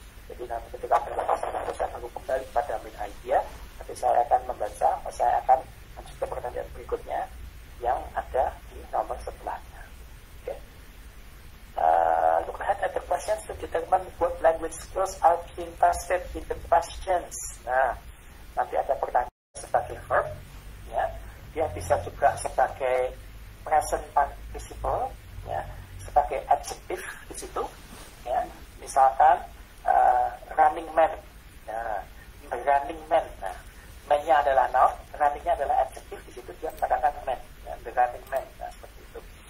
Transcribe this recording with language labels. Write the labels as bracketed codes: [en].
[id] Jadi nanti ketika saya akan kembali pada main idea, nanti saya akan membaca, saya akan lanjut ke pertanyaan berikutnya yang ada di nomor setelahnya. [en] Okay. Look ahead at the questions to determine what language skills are being tested in the questions. [id] Nah, nanti ada pertanyaan sebagai verb, ya, dia bisa juga sebagai present participle, ya, sebagai adjective di situ, ya, misalkan running man, nah, running man, nah, man-nya adalah noun, running-nya adalah adjective, di situ dia mengatakan man, ya, the running man, nah, seperti itu.